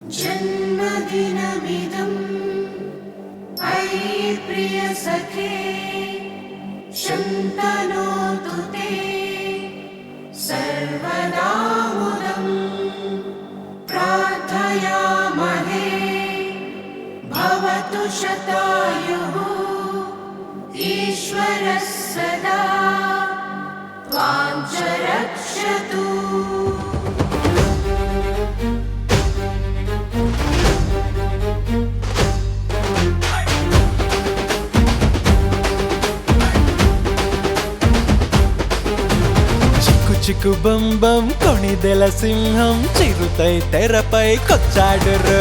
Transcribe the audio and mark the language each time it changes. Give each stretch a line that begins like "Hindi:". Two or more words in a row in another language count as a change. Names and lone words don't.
Sanskrit: जन्मदिनमिदम् अयि प्रियसखे शन्तनोतु ते सर्वदा मुदं प्रार्थयामहे भवतु शतायुः ईश्वरः सदा त्वां च रक्षतु।
Telugu: చిక్కు బం బం కొణిదెల సింహం చిరుతై తెరపై కొచ్చాడురు.